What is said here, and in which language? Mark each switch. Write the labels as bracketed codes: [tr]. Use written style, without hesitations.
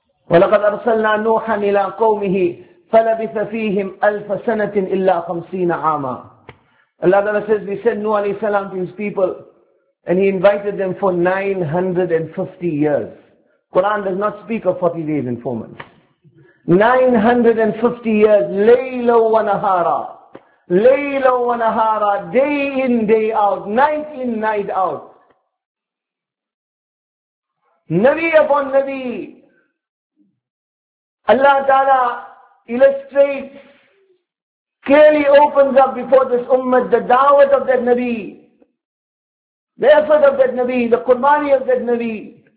[ar] وَلَقَدْ أَرْسَلْنَا نُوحًا إِلَىٰ قَوْمِهِ فَلَبِثَ فِيهِمْ أَلْفَ سَنَةٍ إِلَّا خَمْسِينَ عَامًا. [en] Allah Ta'ala says, we sent Nuh alayhi salam to his people, and he invited them for 950 years. Quran does not speak of 40 days and 4 months. 950 years, [ar] لَيْلَ وَنَهَارًا. Layla wa nahara, [en] day in, day out, night in, night out. Nabi upon Nabi. Allah Ta'ala illustrates, clearly opens up before this ummah the da'wat of that Nabi, the effort of that Nabi, the qurbani of that Nabi.